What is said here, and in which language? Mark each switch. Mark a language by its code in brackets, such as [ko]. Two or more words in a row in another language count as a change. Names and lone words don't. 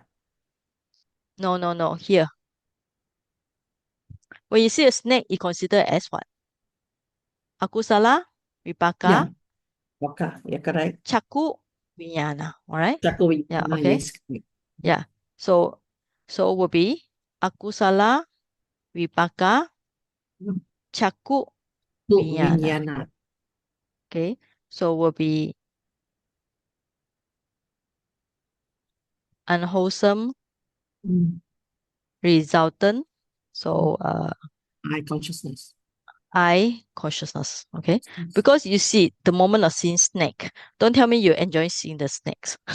[en] No. Here. When you see a snake, you consider as what? [pi] Akusala, vipaka, [en] Yeah, correct. [pi] Chaku, vijnana. Alright? Chaku [en] Yeah, [pi] vijnana, [en] okay. yes. Yeah. So will be [pi] akusala, vipaka, Chaku vijnana. Vijnana. [en] Okay, so will be unwholesome, resultant. So Eye consciousness. eye consciousness. Okay, because you see the moment of seeing snake. Don't tell me you enjoy seeing the snakes.